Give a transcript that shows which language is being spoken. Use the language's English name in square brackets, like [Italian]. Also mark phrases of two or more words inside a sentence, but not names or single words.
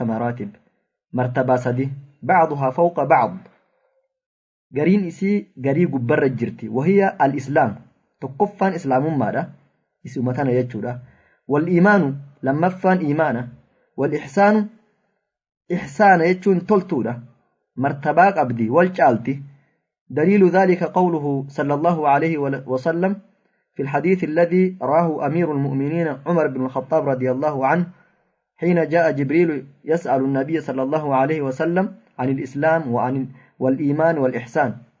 [Oromo] maraatib martabaa sadi [Arabic] بعضها فوق بعض [Oromo] gariin isii garii gubbarra jirti [Arabic] وهي الإسلام [Oromo] tokkoffaan islaamummaadha isumatana jechuudha [Arabic] والإيمان [Oromo] lammaffaan iimaana [Arabic] والإحسان [Oromo] ihsaana jechuun toltuudha martabaa qabdi wal caalti [Arabic] دليل ذلك قوله صلى الله عليه وسلم في الحديث الذي راه أمير المؤمنين عمر بن الخطاب رضي الله عنه حين جاء جبريل يسأل النبي صلى الله عليه وسلم عن الإسلام والإيمان والإحسان